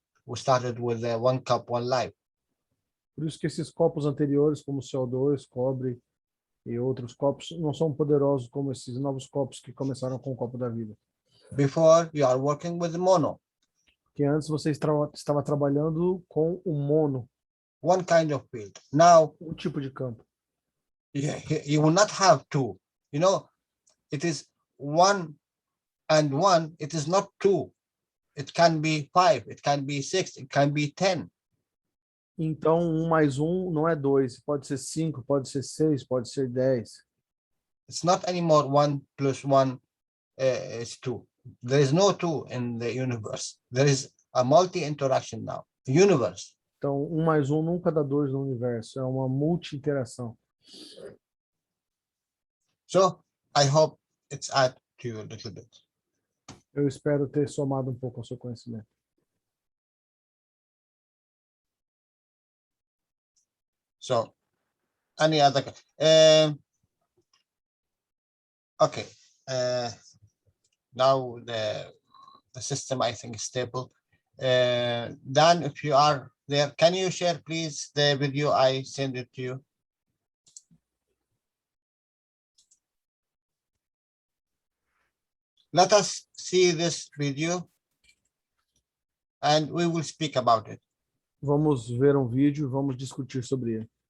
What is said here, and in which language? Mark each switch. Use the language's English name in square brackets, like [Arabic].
[English] we started with 1 cup, 1 life. [Portuguese] Por isso que esses copos anteriores, como CO2, cobre e outros copos, não são poderosos como esses novos copos que começaram com o copo da vida. [English] Before you are working with mono, [Portuguese] Que antes você estava trabalhando com o mono, [English] one kind of field. Now [Portuguese] tipo de campo. [English] you will not have two. You know, it is 1 and 1. It is not 2. It can be 5. It can be 6. It can be 10. [Portuguese] Então, 1 mais 1 não é 2. Pode ser 5, pode ser 6, pode ser 10. [English] It's not anymore 1 plus 1 is 2. There is no 2 in the universe. There is a multi-interaction now. Universe. [Portuguese] Então, 1 mais 1 nunca dá 2 no universo. É uma multi-interação. [English] So I hope it's add to you a little bit. [Portuguese] Eu espero ter somado um pouco ao seu conhecimento. [English] So any other okay, now the system I think is stable. Dan, if you are there, can you share please the video? I send it to you. Let us see this video and we will speak about it. [Portuguese] Vamos ver um vídeo, vamos discutir sobre ele.